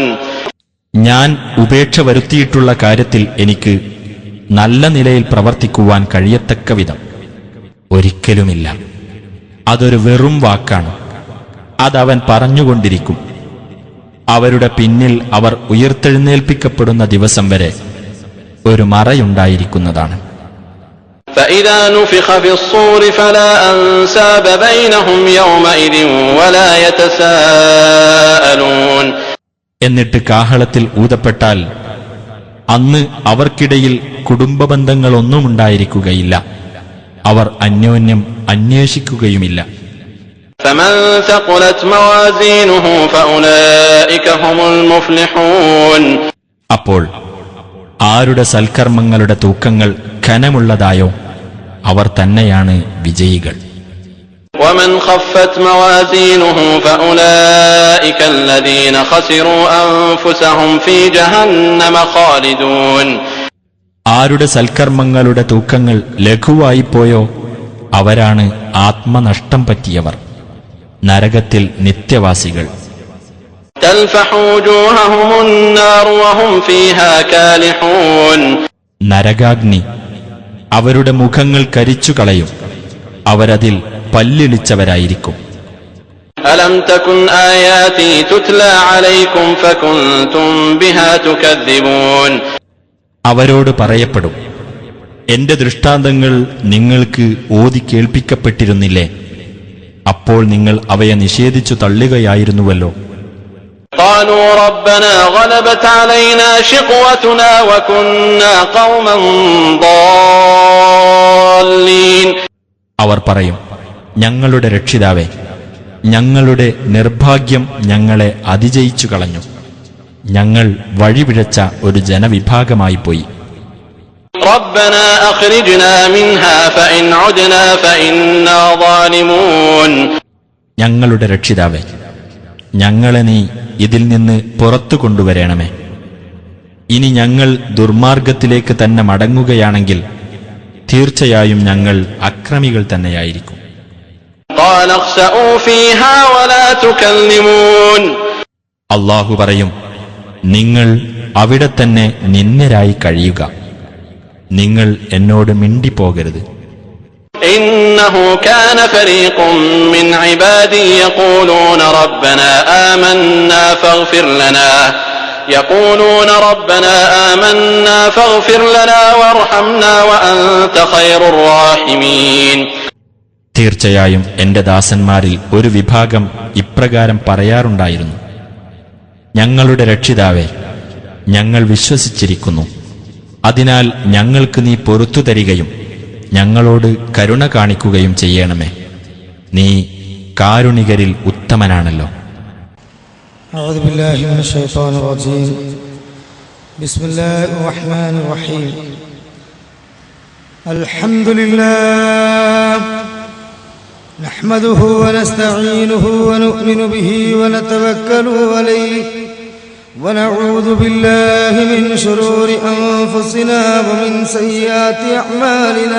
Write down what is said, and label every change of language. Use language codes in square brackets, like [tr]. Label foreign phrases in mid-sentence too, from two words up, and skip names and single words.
[ml] ഞാൻ ഉപേക്ഷ വരുത്തിയിട്ടുള്ള കാര്യത്തിൽ എനിക്ക് നല്ല നിലയിൽ പ്രവർത്തിക്കുവാൻ കഴിയത്തക്ക വിധം ഒരിക്കലുമില്ല. അതൊരു വെറും വാക്കാണ്. അതവൻ പറഞ്ഞുകൊണ്ടിരിക്കും. അവരുടെ പിന്നിൽ അവർ ഉയർത്തെഴുന്നേൽപ്പിക്കപ്പെടുന്ന ദിവസം വരെ ഒരു മറയുണ്ടായിരിക്കുന്നതാണ്. [ar] فإذا نفخ في الصور فلا أنساب بينهم يومئذ ولا يتساءلون. [ml] എന്നിട്ട് കാഹളത്തിൽ ഊതപ്പെട്ടാൽ അന്ന് അവർക്കിടയിൽ കുടുംബബന്ധങ്ങളൊന്നുമുണ്ടായിരിക്കുകയില്ല. അവർ അന്യോന്യം അന്വേഷിക്കുകയുമില്ല. [ar] فمن ثقلت موازينه فأولئك هم المفلحون. [ml] അപ്പോൾ ആരുടെ സൽക്കർമ്മങ്ങളുടെ തൂക്കങ്ങൾ ഘനമുള്ളതായോ അവർ തന്നെയാണ് വിജയികൾ. [ar] ومن خفت موازينه فأولئك الذين خسروا أنفسهم في جهنم خالدون. [ml] ആരുടെ സൽക്കർമ്മങ്ങളുടെ തൂക്കങ്ങൾ ലഘുവായിപ്പോയോ അവരാണ് ആത്മനഷ്ടം പറ്റിയവർ, നരകത്തിൽ നിത്യവാസികൾ. [ar] تلفح وجوههم النار وهم فيها كالحون. [ml] നരകാഗ്നി അവരുടെ മുഖങ്ങൾ കരിച്ചു കളയും. അവരതിൽ പല്ലിളിച്ചവരായിരിക്കും. [ar] ألم تكن آياتي تتلى عليكم فكنتم بها تكذبون. [ml] അവരോട് പറയപ്പെടും, എന്റെ ദൃഷ്ടാന്തങ്ങൾ നിങ്ങൾക്ക് ഓതി കേൾപ്പിക്കപ്പെട്ടിരുന്നില്ലേ? അപ്പോൾ നിങ്ങൾ അവയെ നിഷേധിച്ചു തള്ളുകയായിരുന്നുവല്ലോ. [ar] قالوا ربنا غلبت علينا شقوتنا وكنا قوما ضالين. [ml] അവർ പറയും, ഞങ്ങളുടെ രക്ഷിതാവേ, ഞങ്ങളുടെ നിർഭാഗ്യം ഞങ്ങളെ അതിജയിച്ചു കളഞ്ഞു. ഞങ്ങൾ വഴിപിഴച്ച ഒരു ജനവിഭാഗമായിപ്പോയി. [ar] ربنا أخرجنا منها فإن عدنا فإنا ظالمون. [ml] ഞങ്ങളുടെ രക്ഷിതാവേ, ഞങ്ങളെ നീ ഇതിൽ നിന്ന് പുറത്തു കൊണ്ടുവരണമേ. ഇനി ഞങ്ങൾ ദുർമാർഗത്തിലേക്ക് തന്നെ മടങ്ങുകയാണെങ്കിൽ തീർച്ചയായും ഞങ്ങൾ അക്രമികൾ തന്നെയായിരിക്കും. [ar] قال اخسئوا فيها ولا تكلمون. [ml] അല്ലാഹു പറയും, നിങ്ങൾ അവിടെ തന്നെ നിന്ദ്യരായി കഴിയുക. നിങ്ങൾ എന്നോട് മിണ്ടിപ്പോകരുത്. [ar] إنه كان فريق من عبادي يقولون ربنا آمنا فاغفر لنا وارحمنا وأنت خير الراحمين. [ml] തീർച്ചയായും എന്റെ ദാസന്മാരിൽ ഒരു വിഭാഗം ഇപ്രകാരം പറയാറുണ്ടായിരുന്നു, ഞങ്ങളുടെ രക്ഷിതാവേ, ഞങ്ങൾ വിശ്വസിച്ചിരിക്കുന്നു. അതിനാൽ ഞങ്ങൾക്ക് നീ പൊറുത്തു തരികയും ഞങ്ങളോട് കരുണ കാണിക്കുകയും ചെയ്യണമേ. നീ കാരുണികരിൽ ഉത്തമനാണല്ലോ. [ar] أعوذ بالله من الشيطان الرجيم. بسم الله الرحمن الرحيم. الحمد لله نحمده ونستعينه ونؤمن به ونتوكل عليه ونعوذ بالله من شرور أنفسنا ومن سيئات أعمالنا.